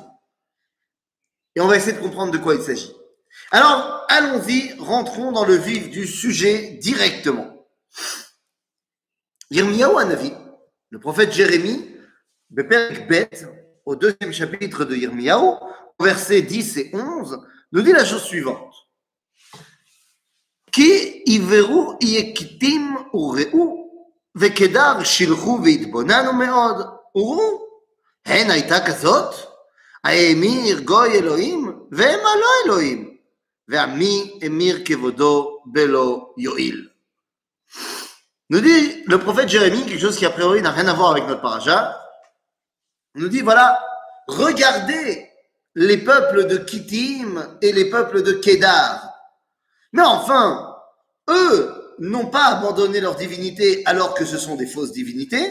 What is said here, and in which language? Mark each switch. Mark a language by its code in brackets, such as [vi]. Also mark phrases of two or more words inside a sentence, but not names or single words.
[fr] Et on va essayer de comprendre de quoi il s'agit. Alors, allons-y, rentrons dans le vif du sujet directement. [he] ירמיהו הנביא, [fr] le prophète Jérémie, [he] בפרק ב, [fr] au deuxième chapitre de Yirmiyahu, versets 10 et 11, nous dit la chose suivante. [he] כי עברו איי כתיים וראו וקדר שלחו והתבוננו מאד וראו, הן היתה כזאת, האמיר גוי אלוהים והמה לא אלוהים ועמי אמיר כבודו בלא יועיל. [fr] Nous dit le prophète Jérémie quelque chose qui a priori n'a rien à voir avec notre paracha. On nous dit voilà, regardez les peuples de Kittim et les peuples de Kédar. Mais enfin, eux n'ont pas abandonné leur divinité alors que ce sont des fausses divinités.